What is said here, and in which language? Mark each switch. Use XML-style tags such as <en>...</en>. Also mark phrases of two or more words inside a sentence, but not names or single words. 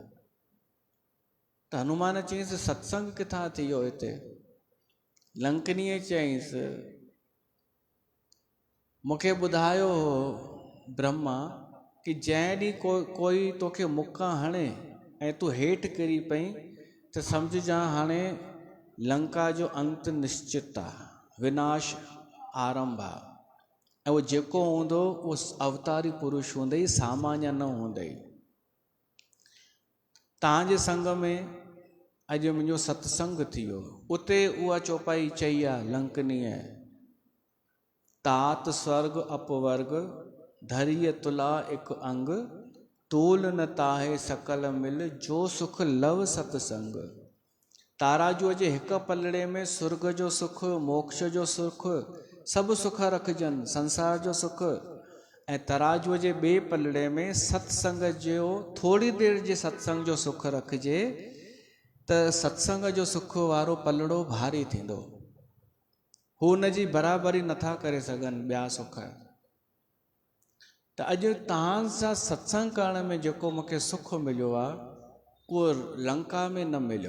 <sd>त हनुमान चयईंसि, सत्संग किथां थी वियो हिते? लंकनीअ चयईंसि, मूंखे ॿुधायो हो ब्रह्मा कि जंहिं ॾींहुं कोई तोखे मुक्का हणे ऐं तूं हेठि किरी पई, त सम्झजां हाणे लंका जो अंत निश्चित आहे, विनाश आरंभ आहे, ऐं उहो जेको हूंदो उहो अवतारी पुरुष हूंदई, सामान्य न हूंदई। तव्हांजे संग में अॼु मुंहिंजो सत्संग थी वियो। उते उहा चौपाई चई आहे लंकनीअ,</sd> <awa>तात स्वर्ग अपवर्ग धरिय तुला एक अंग, तूल न ताहे सकल मिल, जो सुख लव सतसंग।</awa> <sd>ताराजूअ जे हिक पलड़े में सुर्ग जो सुख, मोक्ष जो सुख, सभु सुख रखजनि, संसार जो सुख, ऐं तराजूअ जे ॿिए पलड़े में सत्संग जो, थोरी देरि जे सत्संग जो सुख रखिजे, त सत्संग जो सुख वारो पलड़ो भारी थींदो, हू हुनजी बराबरी नथा करे सघनि ॿिया सुख। त अॼु तव्हां सां सत्संग करण में जेको मूंखे सुख मिलियो आहे, उहो लंका में न मिलियो।</sd>